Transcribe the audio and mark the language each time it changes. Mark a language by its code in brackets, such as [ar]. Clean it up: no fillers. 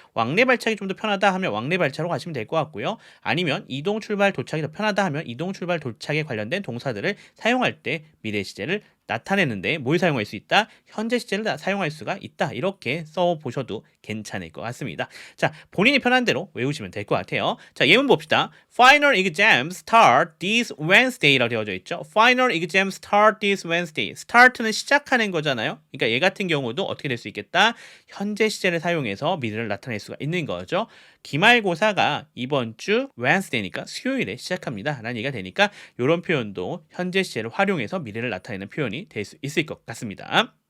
[ko] 왕래 발착이 좀 더 편하다 하면 왕래 발착으로 가시면 될 것 같고요. 아니면 이동, 출발, 도착이 더 편하다 하면 이동, 출발, 도착에 관련된 동사들을 사용할 때 미래 시제를 나타내는데 뭘 사용할 수 있다? 현재 시제를 사용할 수가 있다. 이렇게 써보셔도 괜찮을 것 같습니다. 자, 본인이 편한 대로 외우시면 될 것 같아요. 자, 예문 봅시다. [en] Final exams start this Wednesday라고 [ko] 되어져 있죠. [en] Final exams start this Wednesday. [ko] start는 시작하는 거잖아요. 그러니까 얘 같은 경우도 어떻게 될 수 있겠다? 현재 시제를 사용해서 미래를 나타낼 수가 있는 거죠. 기말고사가 이번 주 Wednesday니까 수요일에 시작합니다. 라는 얘기가 되니까 이런 표현도 현재 시제를 활용해서 미래를 나타내는 표현이 될 수 있을 것 같습니다.